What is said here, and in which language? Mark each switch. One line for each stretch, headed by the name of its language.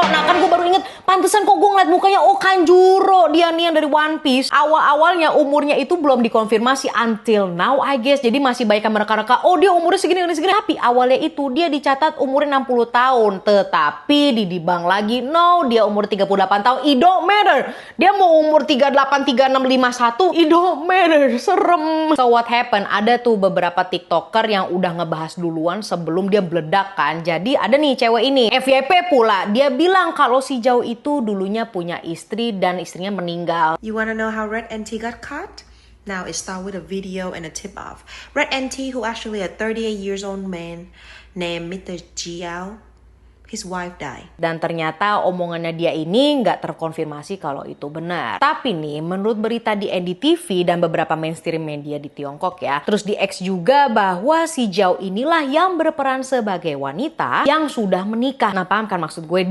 Indonesian: Nah kan gue baru inget, pantesan kok gue ngeliat mukanya, oh Kanjuro, dia nih yang dari One Piece. Awal-awalnya umurnya itu belum dikonfirmasi
English: until now I guess,
Indonesian: jadi masih banyak yang mereka-reka, oh dia umurnya segini. Tapi awalnya itu dia dicatat umurnya 60 tahun, tetapi didibang lagi, no, dia umur 38 tahun,
English: it don't matter.
Indonesian: Dia mau umur 38, 36, 51,
English: it don't matter.
Indonesian: Serem.
English: So what happened?
Indonesian: Ada tuh beberapa TikToker yang udah ngebahas duluan sebelum dia meledak kan. Jadi ada nih cewek ini, FYP pula, dia bilang kalau si Zhao itu dulunya punya istri dan istrinya meninggal.
English: You wanna know how Red NT got caught? Now it starts with a video and a tip-off. Red NT, who actually a 38 years old man named Mr. Jiao, his wife died.
Indonesian: Dan ternyata omongannya dia ini nggak terkonfirmasi kalau itu benar. Tapi nih, menurut berita di NDTV dan beberapa mainstream media di Tiongkok ya, terus di X juga, bahwa si Zhao inilah yang berperan sebagai wanita yang sudah menikah. Nah paham kan maksud gue?